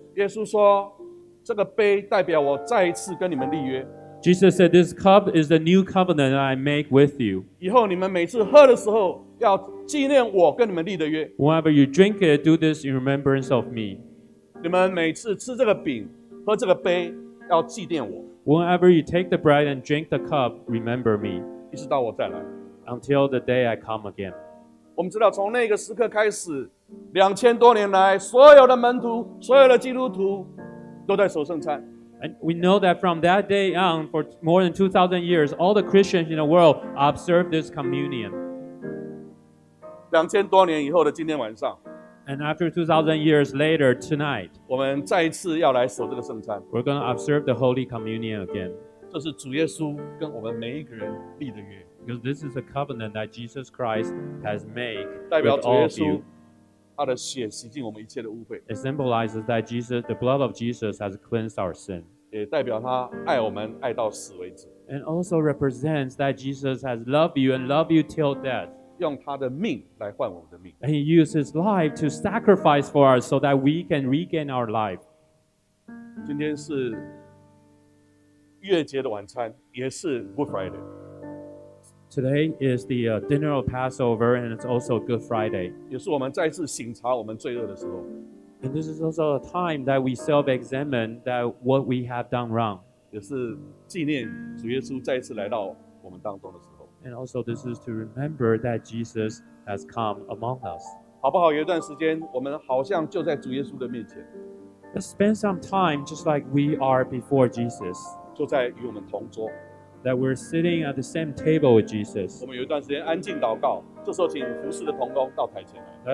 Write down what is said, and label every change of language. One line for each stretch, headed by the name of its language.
Chinese: 耶稣说，这个杯代表我再一次跟你们立约，
English: Jesus said, "This cup is the new covenant that I make with you.
Chinese: 以后你们每次喝的时候，要纪念我跟你们立的约。
English: Whenever you drink it, do this in remembrance of me.
Chinese: 你们每次吃这个饼、喝这个杯，要纪念我，
English: Whenever you take the bread and drink the cup, remember me,
Chinese: 一直到我再来。
English: until the day I come again."
Chinese: 我们知道，从那个时刻开始，2000多年来，所有的门徒、所有的基督徒都在守圣餐。
English: And we know that from that day on, for more than 2,000 years, all the Christians in the world observe this communion.
Chinese: 2000多年以后的今天晚上，
English: And after 2,000 years later, tonight,
Chinese: 我们再一次要来守这个圣餐。
English: we're going to observe the Holy Communion again.
Chinese: 这是主耶稣跟我们每一个人立的约，
English: Because this is a covenant that Jesus Christ has made
Chinese: 代表
English: with
Chinese: 主
English: all
Chinese: 耶
English: of
Chinese: 稣
English: you.
Chinese: 他的血洗净我们一切的污秽，
English: It symbolizes that the blood of Jesus has cleansed our sin.
Chinese: 也代表他爱我们爱到死为止，
English: And also represents that Jesus has loved you and loved you till death.
Chinese: 用他的命来换我们的命。
English: And he used his life to sacrifice for us so that we can regain our life.
Chinese: 今天是逾越节的晚餐，也是 Good Friday。
English: Today is the dinner of Passover, and it's also Good Friday.
Chinese: 也是我们再次省察我们罪恶的时候。
English: And this is also a time that we self-examine that what we have done wrong.
Chinese: 也是纪念主耶稣再一次来到我们当中的时候，
English: And also this is to remember that Jesus has come among us.
Chinese: 好不好？有一段时间，我们好像就在主耶稣的面前，
English: Let's spend some time just like we are before Jesus,
Chinese: 就在与我们同桌。
English: that we're sitting at the same table with Jesus.
Chinese: 我们有一段时间安静祷告，这时候请服侍的同工到台前来。